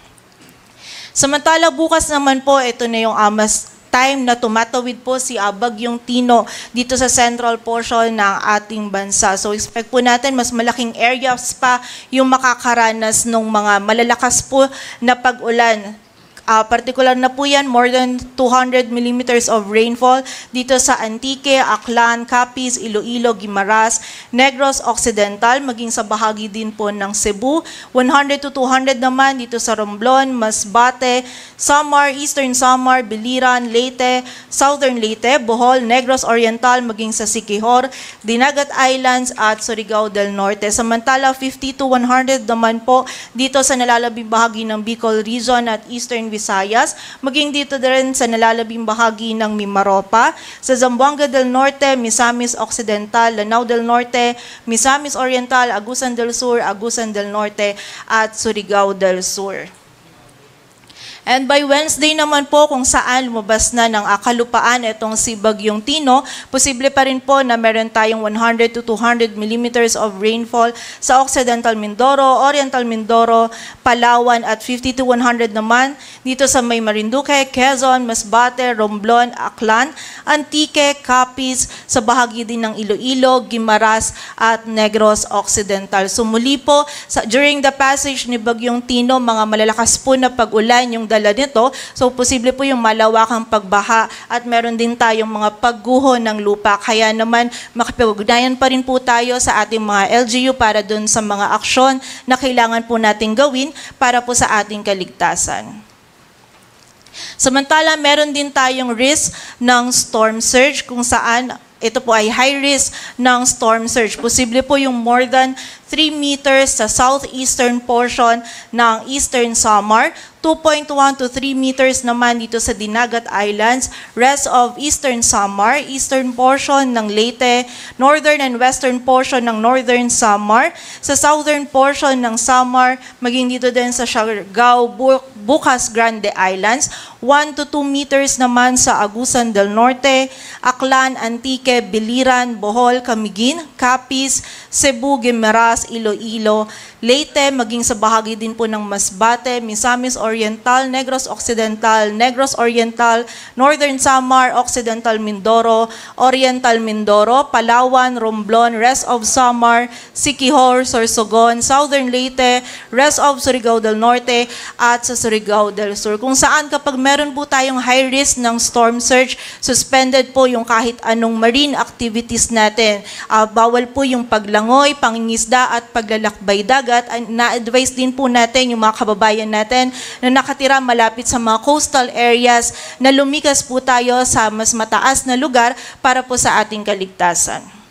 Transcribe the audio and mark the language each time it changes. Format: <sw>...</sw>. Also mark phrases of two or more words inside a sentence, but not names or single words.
<tl>Samantala, bukas naman po, ito na yung mas time na tumatawid po si Bagyong Tino dito sa</tl> <en>central portion</en> <tl>ng ating bansa. So expect po natin mas malaking areas pa yung makakaranas ng mga malalakas po na pag-ulan. Particular na po yan,</tl> <en>more than 200 millimeters of rainfall</en> <tl>dito sa</tl> <en>Antique, Aklan, Capiz, Iloilo, Guimaras, Negros Occidental,</en> <tl>maging sa bahagi din po ng Cebu. 100 to 200 naman dito sa Romblon, Masbate, Samar, Eastern Samar, Biliran, Leyte, Southern Leyte, Bohol, Negros Oriental, maging sa Siquijor, Dinagat Islands at Surigao del Norte. Samantala, 50 to 100 naman po dito sa nalalabing bahagi ng Bicol Region at Eastern Visayas, maging dito rin sa nalalabing bahagi ng Mimaropa, sa Zamboanga del Norte, Misamis Occidental, Lanao del Norte, Misamis Oriental, Agusan del Sur, Agusan del Norte, at Surigao del Sur.</tl> <en>And by Wednesday</en> <tl>naman po kung saan lumabas na ng kalupaan itong si Bagyong Tino, posible pa rin po na meron tayong 100 to 200</tl> <en>millimeters of rainfall</en> <tl>sa Occidental Mindoro, Oriental Mindoro, Palawan at 50 to 100 naman dito sa may Marinduque, Quezon, Masbate, Romblon, Aklan, Antique, Capiz, sa bahagi din ng Iloilo, Guimaras at Negros Occidental. So muli po,</tl> <en>during the passage</en> <tl>ni Bagyong Tino, mga malalakas po na pag-ulan yung dala nito. So, posible po yung malawakang pagbaha at meron din tayong mga pagguho ng lupa. Kaya naman, makipag-ugnayan pa rin po tayo sa ating mga LGU para dun sa mga aksyon na kailangan po nating gawin para po sa ating kaligtasan. Samantala, meron din tayong risk ng</tl> <en>storm surge</en> <tl>kung saan ito po ay</tl> <en>high risk</en> <tl>ng</tl> <en>storm surge.</en> <tl>Posible po yung</tl> <en>more than 3 meters</en> <tl>sa</tl> <en>southeastern portion</en> <tl>ng Eastern Samar, 2.1 to 3 meters naman dito sa Dinagat Islands,</tl> <en>rest of Eastern Samar, eastern portion</en> <tl>ng Leyte,</tl> <en>northern and western portion</en> <tl>ng Northern Samar, sa</tl> <en>southern portion</en> <tl>ng Samar, maging dito din sa Siargao, Bucas Grande Islands, 1 to 2 meters naman sa Agusan del Norte, Aklan, Antique, Biliran, Bohol, Camiguin, Capiz, Cebu, Guimaras, Iloilo, Leyte, maging sa bahagi din po ng Masbate, Misamis Oriental, Negros Occidental, Negros Oriental, Northern Samar, Occidental Mindoro, Oriental Mindoro, Palawan, Romblon,</tl> <en>rest of Samar,</en> <tl>Siquijor, Sorsogon, Southern Leyte,</tl> <en>rest of</en> <tl>Surigao del Norte, at sa Surigao del Sur. Kung saan kapag meron po tayong</tl> <en>high risk</en> <tl>ng</tl> <en>storm surge,</en> <tl>suspended po yung kahit anong</tl> <en>marine activities</en> <tl>natin. Bawal po yung paglangoy, pangingisda at paglalakbay dagat. Na-advise din po natin yung mga kababayan natin na nakatira malapit sa mga</tl> <en>coastal areas</en> <tl>na lumikas po tayo sa mas mataas na lugar para po sa ating kaligtasan.</tl>